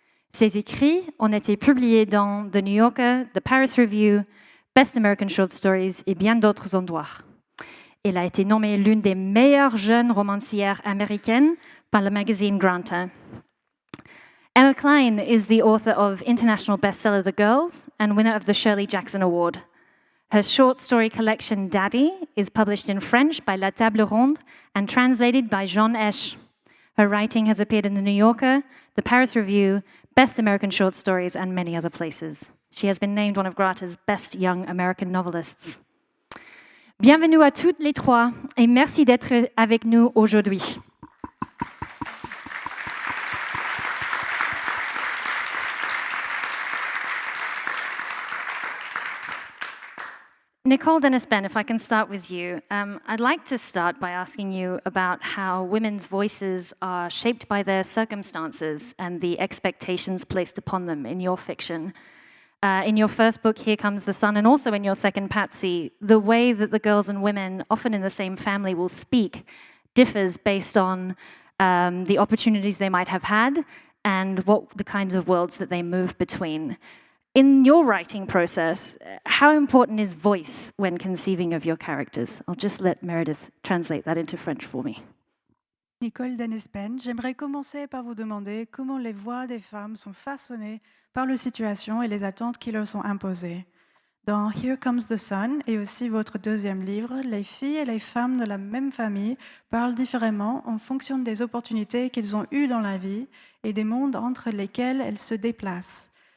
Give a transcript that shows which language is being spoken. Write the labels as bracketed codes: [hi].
[fr] Ses écrits ont été publiés dans The New Yorker, The Paris Review, Best American Short Stories et bien d'autres endroits. Elle a été nommée l'une des meilleures jeunes romancières américaines par le magazine Granta. [en] Emma Cline is the author of international bestseller The Girls and winner of the Shirley Jackson Award. Her short story collection Daddy is published in French by La Table Ronde and translated by Jean Esch. Her writing has appeared in The New Yorker, The Paris Review, Best American Short Stories, and many other places. She has been named one of Grata's best young American novelists. [fr] Bienvenue à toutes les 3 et merci d'être avec nous aujourd'hui. [en] Nicole, Dennis-Benn, if I can start with you, I'd like to start by asking you about how women's voices are shaped by their circumstances and the expectations placed upon them in your fiction. In your first book, Here Comes the Sun, and also in your second, Patsy, the way that the girls and women, often in the same family, will speak differs based on the opportunities they might have had and what the kinds of worlds that they move between. In your writing process, how important is voice when conceiving of your characters? I'll just let Meredith translate that into French for me. [fr] Nicole, Dennis-Benn, j'aimerais commencer par vous demander comment les voix des femmes sont façonnées par les situations et les attentes qui leur sont imposées. Dans Here Comes the Sun et aussi votre deuxième livre, les filles et les femmes de la même famille parlent différemment en fonction des opportunités qu'elles ont eues dans la vie et des mondes entre lesquels elles se déplacent.